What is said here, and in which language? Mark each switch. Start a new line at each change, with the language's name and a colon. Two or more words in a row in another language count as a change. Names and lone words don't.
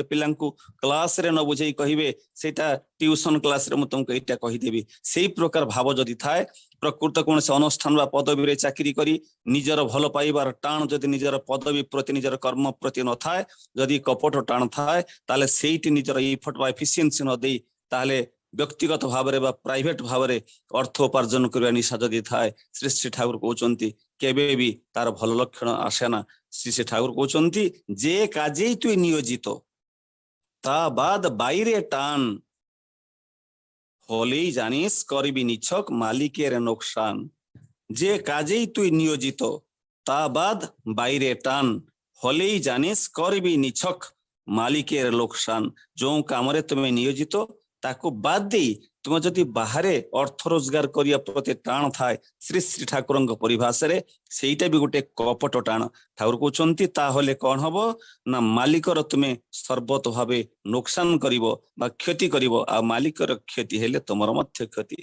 Odia: ପିଲାଙ୍କୁ କ୍ଲାସରେ ନ ବୁଝେଇ କହିବେ ସେଇଟା ଟ୍ୟୁସନ କ୍ଲାସରେ ମୁଁ ତୁମକୁ ଏଇଟା କହିଦେବି ସେଇ ପ୍ରକାର ଭାବ ଯଦି ଥାଏ ପ୍ରକୃତ କୌଣସି ଅନୁଷ୍ଠାନ ବା ପଦବୀରେ ଚାକିରି କରି ନିଜର ଭଲ ପାଇବାର ଟାଣ ଯଦି ନିଜର ପଦବୀ ପ୍ରତି ନିଜର କର୍ମ ପ୍ରତି ନଥାଏ ଯଦି କପଟ ଟାଣ ଥାଏ ତାହେଲେ ସେଇଠି ନିଜର ଇଫର୍ଟ ବା ଏଫିସିଏନ୍ସି ନ ଦେଇ ତାହେଲେ ବ୍ୟକ୍ତିଗତ ଭାବରେ ବା ପ୍ରାଇଭେଟ ଭାବରେ ଅର୍ଥ ଉପାର୍ଜନ କରିବା ନିଶା ଯଦି ଥାଏ ଶ୍ରୀ ଶ୍ରୀ ଠାକୁର କହୁଛନ୍ତି କେବେ ବି ତାର ଭଲ ଲକ୍ଷଣ ଆସେ ନା। ଶ୍ରୀ ଶ୍ରୀ ଠାକୁର କହୁଛନ୍ତି
Bangla: যে কাজেই তুই নিয়োজিত তা বাদ বাইরে টান হলেই জানিস করবি নিছক মালিকের নোকসান। যে কাজেই তুই নিয়োজিত তা বাদ বাইরে টান হলেই জানিস করবি নিছক মালিকের লোকসান।
Odia: ଯେଉଁ କାମରେ ତୁମେ ନିୟୋଜିତ ତାକୁ ବାଦ ଦେଇ ତୁମେ ଯଦି ବାହାରେ ଅର୍ଥ ରୋଜଗାର କରିବା ପ୍ରତି ଟାଣ ଥାଏ ଶ୍ରୀ ଶ୍ରୀ ଠାକୁରଙ୍କ ପରିଭାଷାରେ ସେଇଟା ବି ଗୋଟେ କପଟ ଟାଣ। ଠାକୁର କହୁଛନ୍ତି ତାହେଲେ କଣ ହବ ନା ମାଲିକର ତୁମେ ସର୍ବତ ଭାବେ ନୋକସାନ କରିବ ବା କ୍ଷତି କରିବ ଆଉ ମାଲିକର କ୍ଷତି ହେଲେ ତୁମର ମଧ୍ୟ କ୍ଷତି।